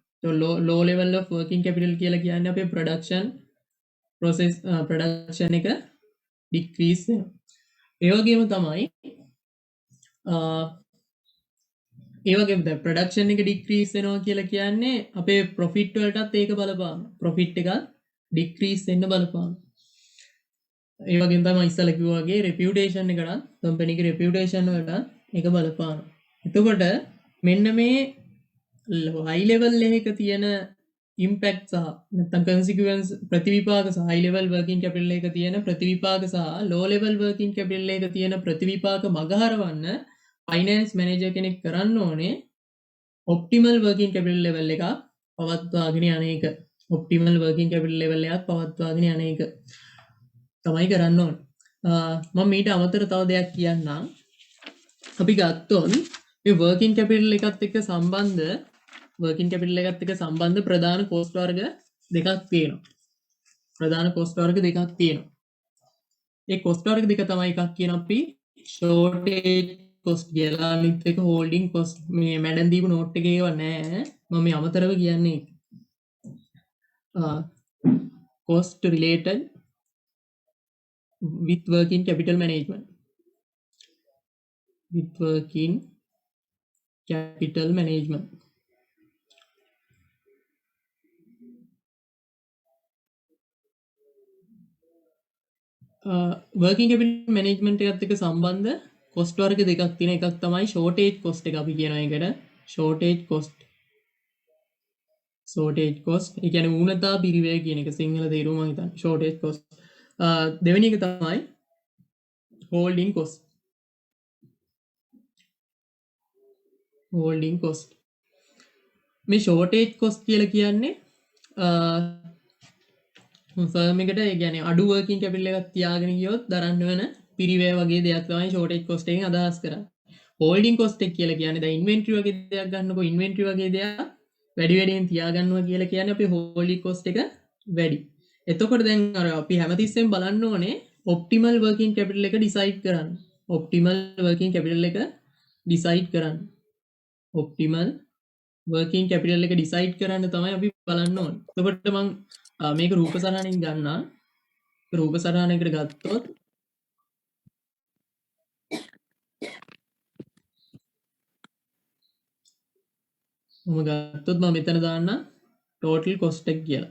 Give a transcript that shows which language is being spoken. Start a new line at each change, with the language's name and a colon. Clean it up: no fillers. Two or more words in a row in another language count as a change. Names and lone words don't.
Sinhala: तो
English: low level of working capital
Sinhala: කියලා කියන්නේ අපේ production එක decrease වෙනවා. ඒ වගේම තමයි ඒ වගේම දැන් production එක decrease වෙනවා කියලා කියන්නේ අපේ profit වලටත් ඒක බලපානවා. profit එක decrease වෙන්න බලපානවා. ඒ වගේම තමයි ඉස්සලා කිව්වා වගේ reputation එකටත් company එකේ reputation වලට ඒක බලපානවා. එතකොට මෙන්න මේ
English: high level
Sinhala: එකක තියෙන impact සහ නැත්නම් consequence ප්‍රතිවිපාක සහ
English: high level working capital
Sinhala: එකක තියෙන ප්‍රතිවිපාක සහ
English: low level working capital
Sinhala: එකක තියෙන ප්‍රතිවිපාක මගහරවන්න
English: finance manager
Sinhala: කෙනෙක් කරන්න ඕනේ
English: optimal working capital level
Sinhala: එකක් පවත්වාගෙන යන එක.
English: optimal working capital level
Sinhala: එකක් පවත්වාගෙන යන එක තමයි කරන්න ඕනේ. මම මීට අමතර තව දෙයක් කියන්නම්. අපි ගත්තොත් මේ
English: working capital
Sinhala: එකත් එක්ක සම්බන්ධ
English: working capital
Sinhala: එකත් එක්ක සම්බන්ධ ප්‍රධාන cost වර්ග දෙකක් තියෙනවා. ප්‍රධාන cost වර්ග දෙකක් තියෙනවා. ඒ cost වර්ග දෙක තමයි එකක් කියන අපි
English: shortage cost
Sinhala: කියලා අනිත් එක
English: holding cost.
Sinhala: මේ මැඩන් දීපු note එකේ ඒවා නෑ. මම මේ අමතරව කියන්නේ
English: cost related with working capital management. With working capital management. working capital management
Sinhala: එකත් එක්ක සම්බන්ධ cost වර්ග දෙකක් තියෙන එකක් තමයි
English: shortage cost
Sinhala: එක අපි කියන එකට
English: shortage cost. shortage cost
Sinhala: ඒ කියන්නේ ඌනතා පිරිවැය කියන එක සිංහල තේරුම මම හිතන්නේ
English: shortage cost.
Sinhala: දෙවෙනි එක තමයි
English: holding cost. holding cost.
Sinhala: මේ
English: shortage cost
Sinhala: කියලා කියන්නේ ෆර්ම් එකට ඒ කියන්නේ අඩු
English: working capital
Sinhala: එකක් තියාගෙන ගියොත් දරන්න වෙන පිරිවැය වගේ දෙයක් තමයි
English: shortage cost
Sinhala: එකෙන් අදහස් කරන්නේ.
English: holding cost
Sinhala: එක කියලා කියන්නේ දැන් inventory වගේ දෙයක් ගන්නකො inventory වගේ දෙයක් වැඩි වැඩියෙන් තියාගන්නවා කියලා කියන්නේ අපි
English: holding cost
Sinhala: එක වැඩි. එතකොට දැන් අර අපි හැමතිස්සෙම බලන්න ඕනේ
English: optimal working capital
Sinhala: එක decide කරන්න.
English: optimal working capital
Sinhala: එක decide කරන්න.
English: optimal working capital
Sinhala: එක decide කරන්න තමයි අපි බලන්න ඕනේ. එතකොට මම මේක රූප සටහනින් ගන්නවා. රූප සටහනකට ගත්තොත් මම ගත්තොත් මම මෙතන දාන්න
English: total cost
Sinhala: එක කියලා.